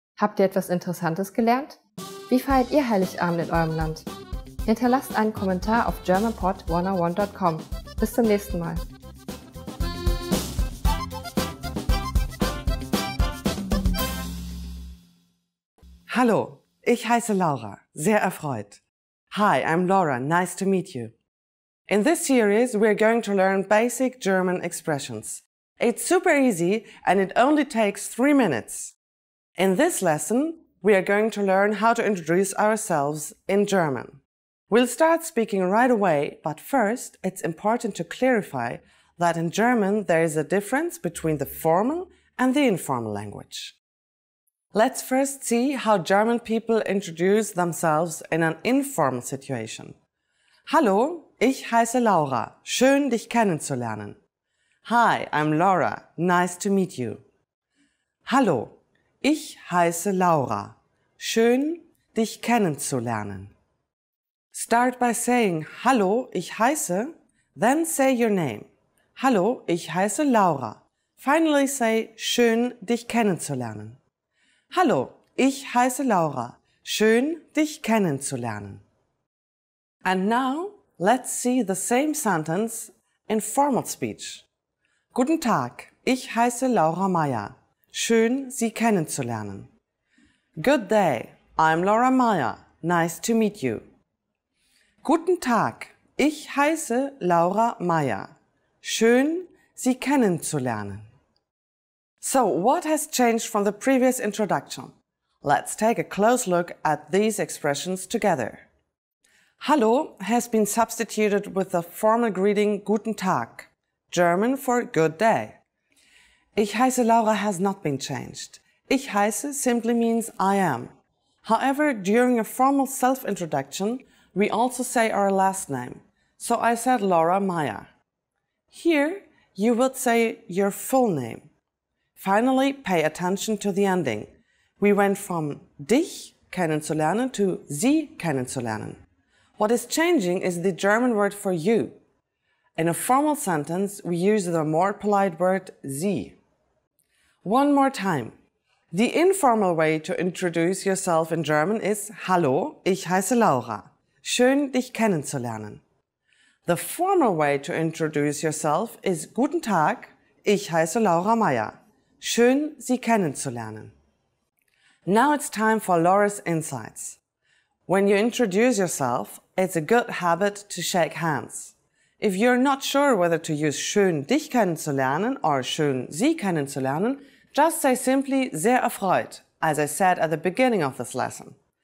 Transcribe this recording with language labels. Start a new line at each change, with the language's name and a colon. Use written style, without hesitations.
German: Habt ihr etwas Interessantes gelernt? Wie feiert ihr Heiligabend in eurem Land? Hinterlasst einen Kommentar auf germanpod101.com. Bis zum nächsten Mal. Hallo, ich heiße Laura, sehr erfreut.
English: Hi, I'm Laura, nice to meet you. In this series, we're going to learn basic German expressions. It's super easy and it only takes 3 minutes. In this lesson, we are going to learn how to introduce ourselves in German. We'll start speaking right away, but first it's important to clarify that in German there is a difference between the formal and the informal language. Let's first see how German people introduce themselves in an informal situation.
German: Hallo, ich heiße Laura. Schön, dich kennenzulernen.
English: Hi, I'm Laura. Nice to meet you.
German: Hallo, ich heiße Laura. Schön, dich kennenzulernen.
English: Start by saying
German: Hallo, ich heiße,
English: then say your name.
German: Hallo, ich heiße Laura.
English: Finally say
German: Schön, dich kennenzulernen. Hallo, ich heiße Laura. Schön, dich kennenzulernen.
English: And now, let's see the same sentence in formal speech.
German: Guten Tag, ich heiße Laura Meyer. Schön, Sie kennenzulernen.
English: Good day, I'm Laura Meyer. Nice to meet you.
German: Guten Tag, ich heiße Laura Meyer. Schön, Sie kennenzulernen.
English: So, what has changed from the previous introduction? Let's take a close look at these expressions together. Hallo has been substituted with the formal greeting
German: Guten Tag,
English: German for good day.
German: Ich heiße Laura
English: has not been changed.
German: Ich heiße
English: simply means I am. However, during a formal self-introduction, we also say our last name. So I said Laura Meyer. Here, you would say your full name. Finally, pay attention to the ending. We went from
German: dich kennenzulernen
English: to
German: Sie kennenzulernen.
English: What is changing is the German word for you. In a formal sentence, we use the more polite word Sie. One more time. The informal way to introduce yourself in German is
German: Hallo, ich heiße Laura. Schön, dich kennenzulernen.
English: The formal way to introduce yourself is
German: Guten Tag, ich heiße Laura Meyer. Schön, Sie kennenzulernen.
English: Now it's time for Laura's insights. When you introduce yourself, it's a good habit to shake hands. If you're not sure whether to use
German: schön, dich kennenzulernen
English: or
German: schön, Sie kennenzulernen,
English: just say simply
German: sehr erfreut,
English: as I said at the beginning of this lesson.